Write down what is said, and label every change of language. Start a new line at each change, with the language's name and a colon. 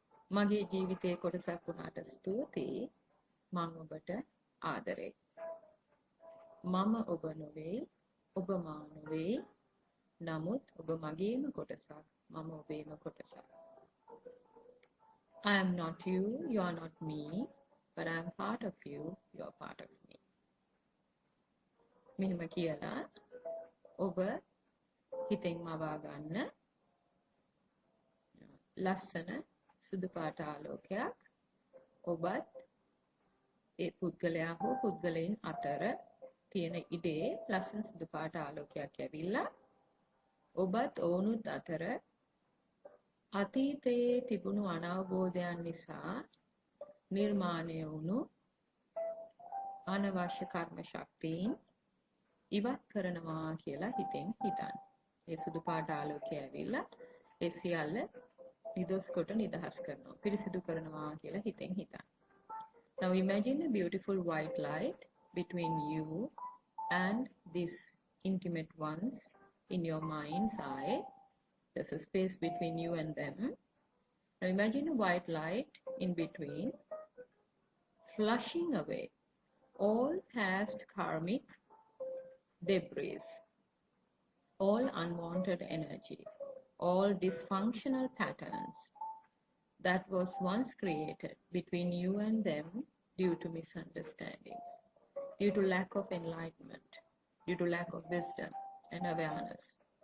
Sinhala: මගේ ජීවිතයේ කොටසක් වුණාට ස්තුතියි. මම ඔබට ආදරෙයි. මම ඔබ නොවේ, ඔබ මා නොවේ. නමුත් ඔබ මගේම කොටසක්, මම ඔබේම කොටසක්.
English: I am not you, you are not me, but I am part of you, you are part of me.
Sinhala: මෙහෙම කියලා ඔබ හිතෙන් මවා ගන්න ලස්සන සුදු පාට ආලෝකයක් ඔබත් ඒ පුද්ගලයා හෝ පුද්ගලයන් අතර තියෙන ඉඩේ ලස්සන සුදු පාට ආලෝකයක් ඇවිල්ලා ඔබත් ඔවුනුත් අතර අතීතයේ තිබුණු අනවබෝධයන් නිසා නිර්මාණය වුණු අනවශ්‍ය කර්ම ශක්තියින් ඉවත් කරනවා කියලා හිතෙන් හිතන්න. ඒ සුදු පාට ආලෝකය ඇවිල්ලා ඒ සියල්ල නිදොස් කොට නිදහස් කරනවා. පිරිසිදු කරනවා කියලා හිතෙන් හිතන්න.
English: Now imagine a beautiful white light between you and these intimate ones in your mind's eye. There's a space between you and them. Now imagine a white light in between, flushing away all past karmic debris, all unwanted energy, all dysfunctional patterns that was once created between you and them due to misunderstandings, due to lack of enlightenment, due to lack of wisdom and awareness.